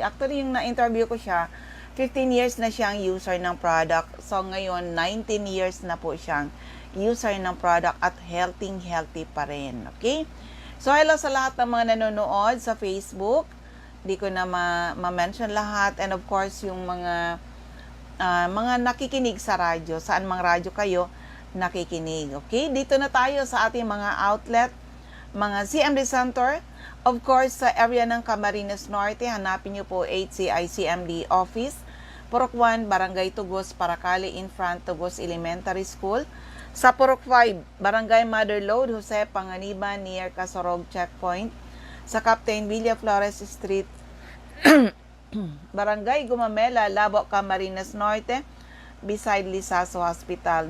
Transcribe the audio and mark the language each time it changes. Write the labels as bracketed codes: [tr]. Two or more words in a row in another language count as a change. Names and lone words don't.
[tl] Actually, yung na-interview ko siya, 15 years na siyang user ng product. So, ngayon, 19 years na po siyang user ng product at healthy pa rin. Okay? So, hello sa lahat ng mga nanonood sa Facebook. Di ko na ma-mention lahat. [en] And of course, [tl] yung mga nakikinig sa radyo. Saan mang radyo kayo nakikinig. Okay? Dito na tayo sa ating mga outlet, mga CMD Center. [en] Of course, [tl] sa area ng Camarines Norte, hanapin niyo po HCI CMD Office. Purok 1, Barangay Tugos, Paracali, [en] in front [tl] Tugos Elementary School. Sa Purok 5, Barangay Mother Lode, Jose Panganiban, near Casorog Checkpoint. Sa Captain Villa Flores Street, Barangay Gumamela, Labo, Camarines Norte, beside Lisaso Hospital.